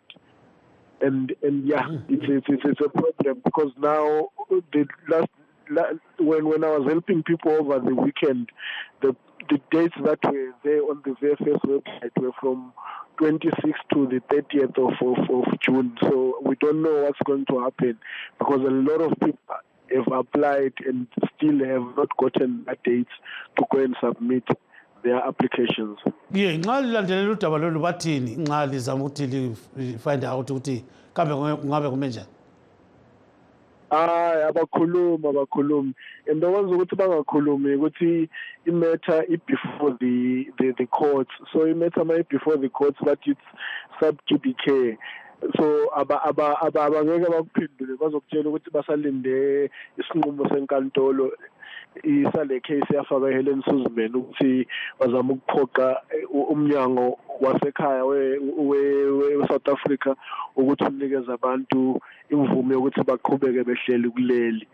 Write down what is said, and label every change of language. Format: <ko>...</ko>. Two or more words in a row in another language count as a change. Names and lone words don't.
<en>And yeah, it's a problem, because now when I was helping people over the weekend, the dates that were there on the VFS website were from 26th to the 30th of June. So we don't know what's going to happen, because a lot of people have applied and still have not gotten the dates to go and submit their applications. Yeah,</en> <nd>nxa lilandelela udaba lolu bathini nxa lizama ukuthi</nd> <en>find out</en> <nd>ukuthi kambe kungabe kume njani? abakhulumi and bekwenza ukuthi bangakhulumi ukuthi imatter</nd> <en>before the courts. So imatter before the courts, but it's sub judice.</en> <nd>So abangeke bakuphendule, bazokutshela ukuthi basalinde isinqumo senkantolo isale case yafaka Helen Suzman ukuthi bazama ukuphoqa umnyango wasekhaya we South Africa ukuthi unikeze abantu imvume yokuthi baqhubeke behleli kuleli.</nd>